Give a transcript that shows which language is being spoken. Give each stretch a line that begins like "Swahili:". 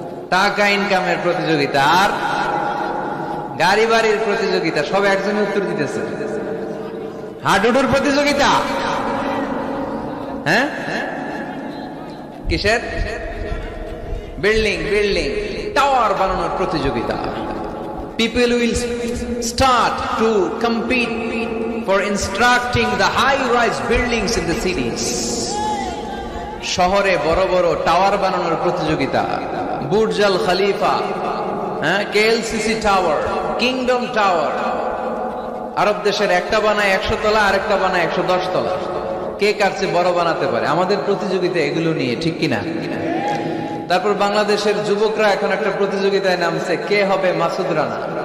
Bangla: টাকা ইনকামের প্রতিযোগিতা, আর গাড়ি বাড়ির প্রতিযোগিতা। সব একজনের উত্তর দিতেছে। হাডুডুর প্রতিযোগিতা। হ্যাঁ, কিসের? বিল্ডিং বিল্ডিং টাওয়ার বানানোর প্রতিযোগিতা।
English: People will start to compete for constructing the high-rise buildings in the cities.
Bangla: শহরে বড় বড় টাওয়ার বানানোর প্রতিযোগিতা। বুর্জ আল খলিফা, KLCC টাওয়ার, কিংডম টাওয়ার। আরব দেশের একটা বানায় 100 তলা, আরেকটা বানায় 110 তলা। কে কার চেয়ে বড় বানাতে পারে? আমাদের প্রতিযোগিতা এগুলো নিয়ে, ঠিক কিনা? তারপর বাংলাদেশের যুবকরা এখন একটা প্রতিযোগিতায় নামছে, কে হবে মাসুদ রানা।